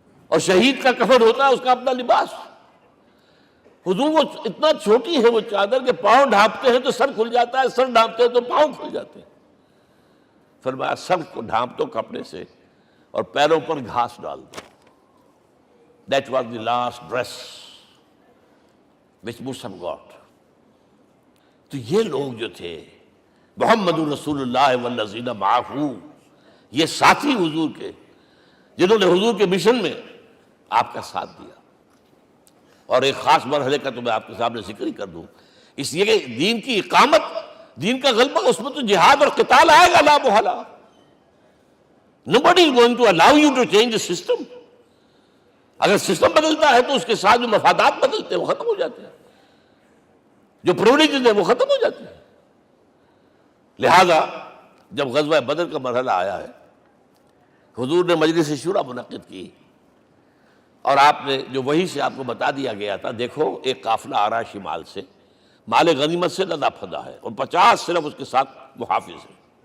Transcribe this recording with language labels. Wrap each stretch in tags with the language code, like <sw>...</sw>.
<ur>اور شہید کا کفن ہوتا ہے اس کا اپنا لباس. حضور وہ اتنا چھوٹی ہے وہ چادر کہ پاؤں ڈھانپتے ہیں تو سر کھل جاتا ہے، سر ڈھانپتے ہیں تو پاؤں کھل جاتے ہیں. فرمایا سر کو ڈھانپ دو کپڑے سے اور پیروں پر گھاس ڈال دو.</ur> <en>That was the last dress which Musab got.</en> <ur>تو یہ لوگ جو تھے محمد رسول اللہ والذین معہ، یہ ساتھی حضور کے جنہوں نے حضور کے مشن میں آپ کا ساتھ دیا. اور ایک خاص مرحلے کا تو میں آپ کے سامنے ذکر ہی کر دوں، اس لیے کہ دین کی اقامت، دین کا غلبہ، اس میں تو جہاد اور قتال آئے گا لا محالہ.</ur> <en>Nobody is going to allow you to change the system.</en> <ur>اگر سسٹم بدلتا ہے تو اس کے ساتھ جو مفادات بدلتے ہیں وہ ختم ہو جاتے ہیں، جو پریولیجز ہیں وہ ختم ہو جاتے ہیں. لہذا جب غزوہ بدر کا مرحلہ آیا ہے، حضور نے مجلس شورا منعقد کی اور آپ نے جو وحی سے آپ کو بتا دیا گیا تھا، دیکھو ایک قافلہ آ رہا ہے شمال سے، مال غنیمت سے لدا پھدا ہے اور 50 صرف اس کے ساتھ محافظ ہیں.</ur>